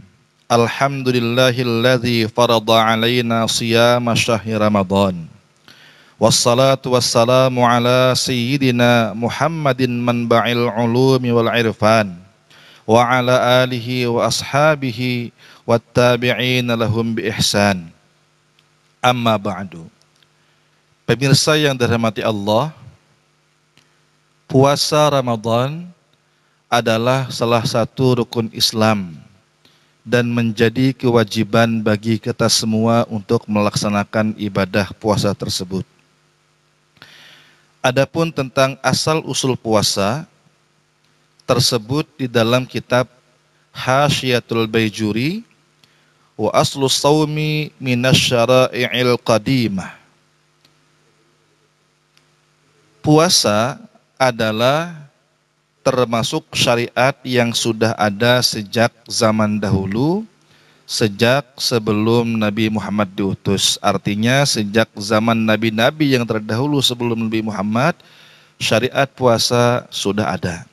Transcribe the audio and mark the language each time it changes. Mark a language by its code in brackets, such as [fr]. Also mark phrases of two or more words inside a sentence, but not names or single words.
[ar] الحمد لله الذي فرض علينا صيام شهر رمضان. والصلاة والسلام على سيدنا محمد منبع العلوم والعرفان وعلى آله وأصحابه والتابعين لهم بإحسان. أما بعد. [id] Pemirsa yang dirahmati Allah, puasa Ramadan adalah salah satu rukun Islam dan menjadi kewajiban bagi kita semua untuk melaksanakan ibadah puasa tersebut. Adapun tentang asal usul puasa tersebut di dalam kitab Hasyiatul Baijuri [ar] وأصل الصوم من الشرائع القديمة. [id] Puasa adalah termasuk syariat yang sudah ada sejak zaman dahulu, sejak sebelum Nabi Muhammad diutus. Artinya sejak zaman nabi-nabi yang terdahulu sebelum Nabi Muhammad, syariat puasa sudah ada.